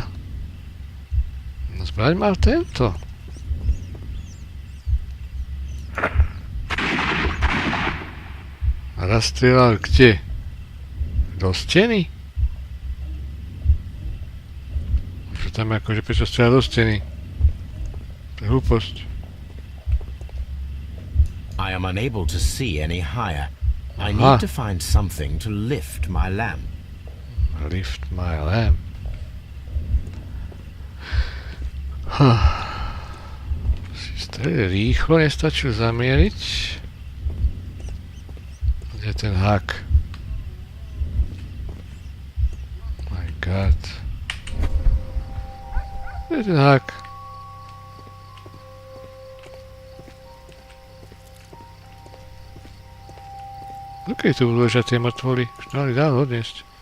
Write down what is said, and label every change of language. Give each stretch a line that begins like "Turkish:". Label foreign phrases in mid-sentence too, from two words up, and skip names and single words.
Slovak: No zbraň mal tento. A raz strieľal kde? Do steny? Čo tam akože prečo strieľal do steny? To je hlúposť.
English: I am unable to see any higher. I need to find something to lift my lamp. Lift my lamp.
Slovak: Si strelil rýchlo, nestačil zamieriť. Kde je ten hak?
English: My god.
Slovak: Kde je ten hak? Dokej tu budú ležať tie mŕtvoly? Už dali dávno odniesť.